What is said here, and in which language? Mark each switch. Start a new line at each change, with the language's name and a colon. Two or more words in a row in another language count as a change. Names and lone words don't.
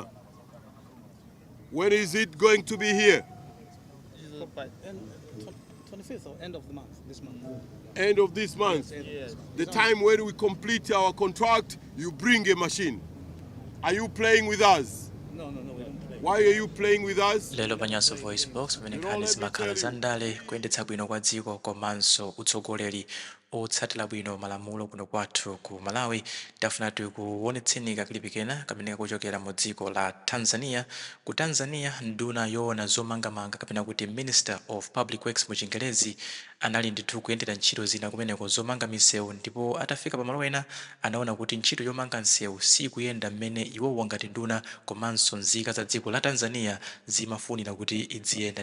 English: When is it going to be here? 25th or end of the month, this month. End of this month. Yes. The time when we complete our contract, you bring a machine. Are you playing with us? No, we don't play. Why are you playing with us?
Nyanja: lero pa Nyasa VoiceBox pamene nkhani zimakhala za ndale kuyendetsa bwino kwa dziko komanso utsogoleri otsatira bwino malamulo kuno kwathu ku Malawi. Tafuna tikuonetseni kaklipi kena kamene kakuchokera mu dziko la Tanzania. Ku Tanzania, Nduna Yolemekezeka kapena kuti
English: Minister of Public Works
Nyanja: mu Chingerezi anali ndithu kuyendera ntchito zina kumeneko zomanga misewu, ndipo atafika pamalo ena anaona kuti ntchito yomanga msewu sikuyenda mmene iwowo ngati nduna komanso nzika za dziko la Tanzania zimafunira kuti iziyenda.